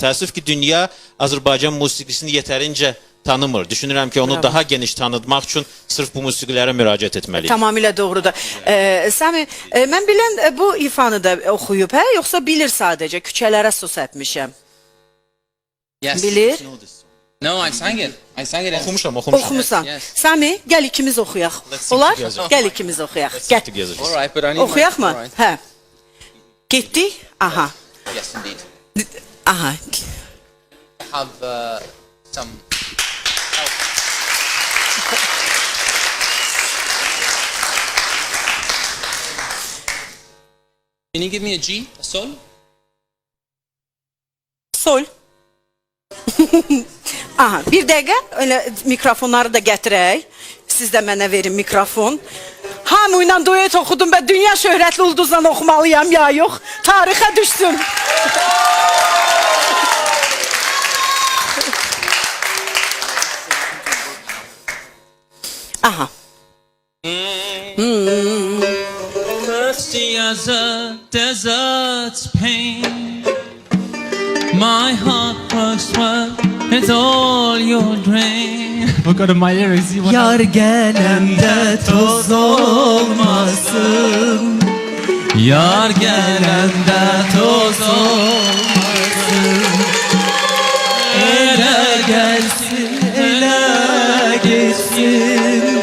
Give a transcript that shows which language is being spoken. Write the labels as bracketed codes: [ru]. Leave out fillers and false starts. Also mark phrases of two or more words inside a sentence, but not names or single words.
[az] Təəssüf ki, dünya Azərbaycan musiqisini yetərincə tanımır. Düşünürəm ki, onu daha geniş tanıtmaq üçün sırf bu musiqilərə müraciət etməliyik. Tamamilə doğrudur. Sami, mən bilən bu ifanı da oxuyub, hə? Yoxsa bilir sadəcə, küçələrə sus etmişəm. [en] Yes. [az] Bilir? [en] No, I sang it. I sang it. [az] Oxumuşam. Oxumusan. [en] Yes. [az] Sami, gəl ikimiz oxuyaq. Olar? Gəl ikimiz oxuyaq. Gəl. [en] All right, but I need [az] Oxuyaq mı? [en] All right. [az] Hə. Getdik? Aha. [en] Yes, indeed. Aha. I have some. Can you give me a G, a sol? Sol. [az] Aha, bir dəqiqə, öyle mikrofonları da gətirək. Siz də mənə verin mikrofon. Hamı ilə duet oxudum və dünya şöhrətli ulduzla oxumalıyam ya yox. Tarixə düşsün. Aha. [en] Thirsty as a desert's pain, my heart works well, it's all your drain. Forgot my lyrics. [az] Yar gelemde toz olmasın. Yar gelende toz olmasın. Ele gelsin, ele gitsin.